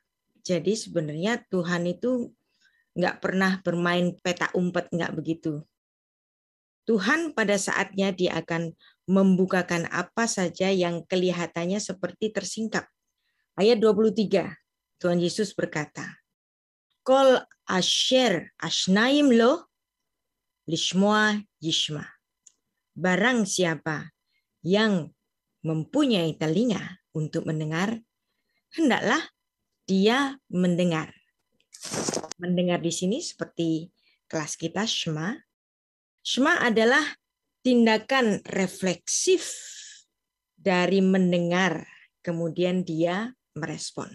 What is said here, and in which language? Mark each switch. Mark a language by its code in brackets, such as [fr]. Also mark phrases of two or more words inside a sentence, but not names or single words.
[id] Jadi sebenarnya Tuhan itu nggak pernah bermain peta umpet, nggak begitu. Tuhan pada saatnya dia akan membukakan apa saja yang kelihatannya seperti tersingkap. Ayat 23, Tuhan Yesus berkata, [he] כל אשר אזניים לו לשמוע ישמע. [id] Barang siapa yang mempunyai telinga untuk mendengar, hendaklah dia mendengar. Mendengar di sini seperti kelas kita Shema. Shema adalah tindakan refleksif dari mendengar, kemudian dia merespon.